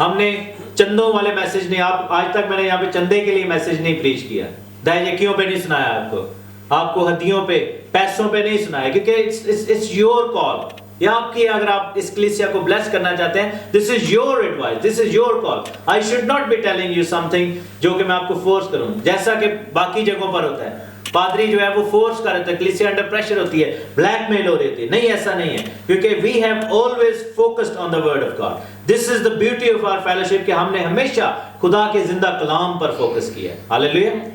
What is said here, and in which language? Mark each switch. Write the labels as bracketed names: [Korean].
[Urdu] ہم نے چندوں والے میسج نہیں, آپ آج تک میں نے یہاں پہ چندے کے لیے میسج نہیں پریچ کیا, دہیجکیوں پہ نہیں سنایا آپ کو ہدیوں پہ پیسوں پہ نہیں سنایا, کیونکہ [English] it's your call. [Urdu] یہ آپ کی, اگر آپ اس کلیسیا کو بلیس کرنا چاہتے ہیں, [English] this is your advice, this is your call. I should not be telling you something [Urdu] جو کہ میں آپ کو فورس کروں, جیسا کہ باقی جگہوں پر ہوتا ہے. پادری جو ہے وہ فورس کر رہے ہیں, کلیسیا انڈر پریشر ہوتی ہے, بلیک میل ہو رہی ہوتی ہے. نہیں, ایسا نہیں ہے, کیونکہ [English] we have always focused on the word of God. This is the beauty of our fellowship [Urdu] کہ ہم نے ہمیشہ خدا کے زندہ کلام پر فوکس کیا ہے. ہاللیلویا.